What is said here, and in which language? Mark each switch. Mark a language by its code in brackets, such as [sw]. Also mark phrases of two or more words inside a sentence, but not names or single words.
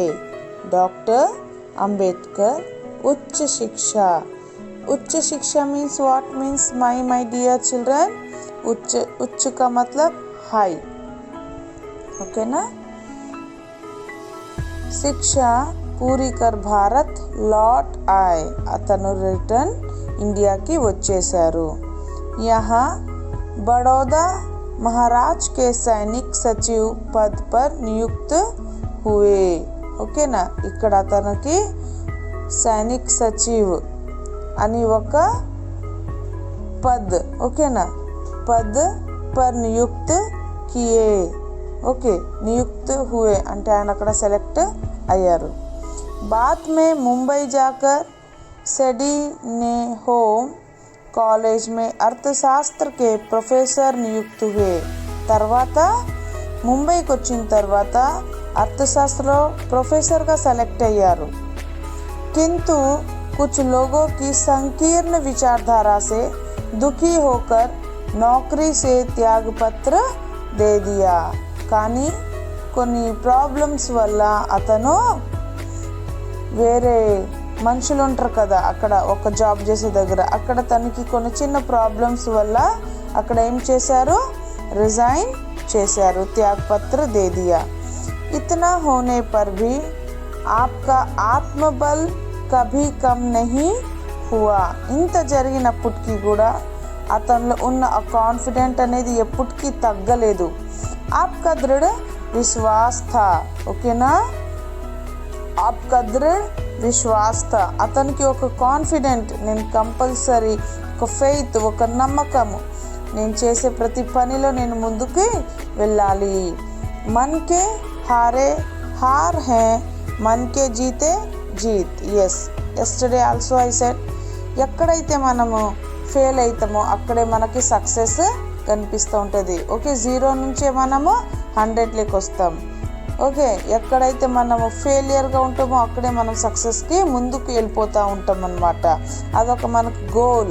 [hi] डॉक्टर अंबेडकर उच्च शिक्षा [en] means what means my dear children. [hi] उच्च का मतलब हाई. ओके ना. शिक्षा पूरी कर भारत लौट आए. [te] అతను రిటర్న్ ఇండియాకి వచ్చేశారు. [hi] यहाँ बड़ौदा महाराज के सैनिक सचिव पद पर नियुक्त हुए. [te] ఓకేనా. ఇక్కడ అతనికి [hi] सैनिक सचिव [te] అని ఒక పద్, ఓకేనా, [hi] पद पर नियुक्त किए. [te] ఓకే, [hi] नियुक्त हुए [te] అంటే ఆయన అక్కడ సెలెక్ట్ అయ్యారు. [hi] बाद में मुंबई जाकर सेडी ने होम कॉलेज में अर्थशास्त्र के प्रोफेसर नियुक्त हुए. [te] తర్వాత ముంబైకి వచ్చిన తర్వాత అర్థశాస్త్రలో ప్రొఫెసర్గా సెలెక్ట్ అయ్యారు. [hi] किंतु कुछ लोगों की संकीर्ण विचारधारा से दुखी होकर नौकरी से त्यागपत्र दे दिया. [te] కానీ కొన్ని ప్రాబ్లమ్స్ వల్ల అతను వేరే మనుషులు ఉంటారు కదా అక్కడ ఒక జాబ్ చేసే దగ్గర, అక్కడ తనకి కొన్ని చిన్న ప్రాబ్లమ్స్ వల్ల అక్కడ ఏం చేశారు, రిజైన్ చేశారు. [hi] त्यागपत्र दे दिया. इतना होने पर भी आपका आत्मबल कभी कम नहीं हुआ. [te] ఇంత జరిగినప్పటికీ కూడా అతనిలో ఉన్న ఆ కాన్ఫిడెంట్ అనేది ఎప్పటికీ తగ్గలేదు. [hi] आपका दृढ़ विश्वास था. ఓకేనా. आपका दृढ़ विश्वास था. [te] అతనికి ఒక కాన్ఫిడెంట్, నేను కంపల్సరీ, ఒక ఫెయిత్, ఒక నమ్మకము, నేను చేసే ప్రతి పనిలో నేను ముందుకు వెళ్ళాలి. [hi] मन के हारे हार है, मन के जीते जीत. [en] Yes, yesterday also I said, [te] ఎక్కడైతే మనము ఫెయిల్ అవుతామో అక్కడే మనకి సక్సెస్ కనిపిస్తూ ఉంటుంది. ఓకే, 0 నుంచే మనము 100 వస్తాం. ఓకే, ఎక్కడైతే మనము ఫెయిలియర్గా ఉంటామో అక్కడే మనం సక్సెస్కి ముందుకు వెళ్ళిపోతూ ఉంటాం అన్నమాట. అదొక మనకు గోల్.